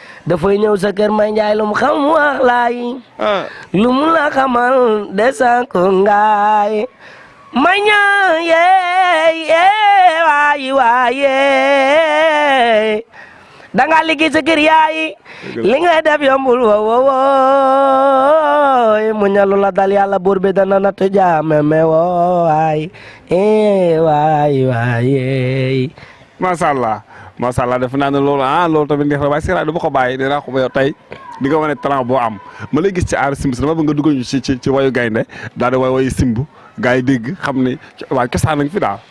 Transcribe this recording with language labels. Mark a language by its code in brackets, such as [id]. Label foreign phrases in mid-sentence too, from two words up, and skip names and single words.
[wo] Dafay ñëw sa kër Mbaye Ndiaye, lu mu xam wax laay. Ah. Lu mu la xamal desa ko ngaay. Mbaye Ndiaye, eh, waay, waay, eh. Da ngaa liggéey sa kër yaay. Dëgg la. Li nga def yombul, wo, wo, wo. Mu ñalu la dal, Yàlla buur bi dana nattu jaame me, wo, waay. Eh, waay, waay, eh. [ar] ما شاء الله، ما شاء الله, [wo] defe naa ne loolu, ah, loolu tamit neex na, waaye Cheikh Laye du ma ko bàyyi, dinaa ko ba yow tey di nga wane talent boo am. Ma lay gis ci aar Simb si, dama bëgg nga dugal ñu ci, ci, ci wayu gaynde, daal di wayu Simb, gars yi dégg, xam ne co-, waa cosaan nañ fi daal.